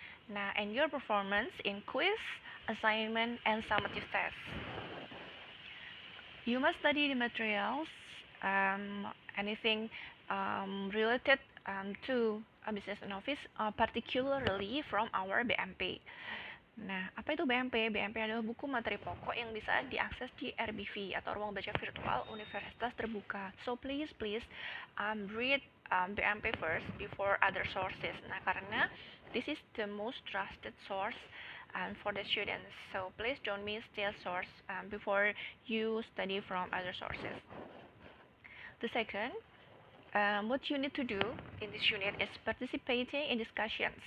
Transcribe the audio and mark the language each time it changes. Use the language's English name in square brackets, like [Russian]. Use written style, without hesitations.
[English] Now, and your performance in quiz, assignment, and summative tests. You must study the materials, anything related to business and office, particularly from our BMP. [Indonesian] Nah, apa itu BMP? BMP adalah buku materi pokok yang bisa diakses di RBV atau Ruang Baca Virtual Universitas Terbuka. [English] So please read BMP first before other sources. [Indonesian] Nah, karena [English] this is the most trusted source for the students. So please don't miss this source before you study from other sources. The second, what you need to do in this unit is participating in discussions.